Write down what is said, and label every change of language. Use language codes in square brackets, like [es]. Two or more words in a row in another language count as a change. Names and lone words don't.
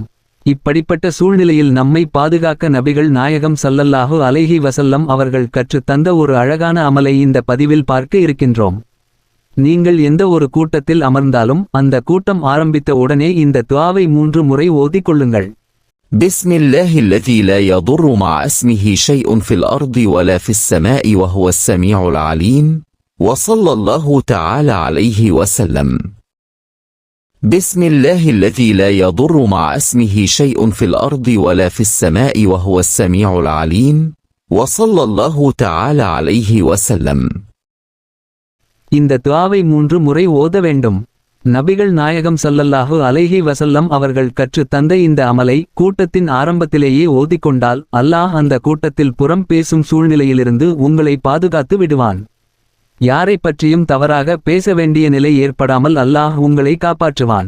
[ta] இப்படிப்பட்ட சூழ்நிலையில் நம்மை பாதுகாக்க நபிகள் நாயகம் [ar] صلى الله عليه وسلم [ta] அவர்கள் கற்றுத் தந்த ஒரு அழகான அமலை இந்த பதிவில் பார்க்க இருக்கின்றோம். நீங்கள் எந்த ஒரு கூட்டத்தில் அமர்ந்தாலும் அந்த கூட்டம் ஆரம்பித்த உடனே இந்த துஆவை 3 முறை ஓதிக் கொள்ளுங்கள். [ar] بسم الله الذي لا يضر مع اسمه شيء في الأرض ولا في السماء وهو السميع العليم وصلى الله تعالى عليه وسلم. بسم الله الذي لا يضر مع اسمه شيء في الأرض ولا في السماء وهو السميع العليم وصلى الله تعالى عليه وسلم. [ta] இந்த துஆவை 3 முறை ஓத வேண்டும். நபிகள் நாயகம் [ar] صلى الله عليه وسلم [ta] அவர்கள் கற்றுத் தந்த இந்த அமலை கூட்டத்தின் ஆரம்பத்திலேயே ஓதிக்கொண்டால் அல்லாஹ் அந்த கூட்டத்தில் புறம் பேசும் சூழ்நிலையிலிருந்து உங்களை பாதுகாத்து விடுவான். யாரை பற்றியும் தவறாக பேச வேண்டிய நிலை ஏற்படாமல் அல்லாஹ் உங்களை காப்பாற்றுவான்.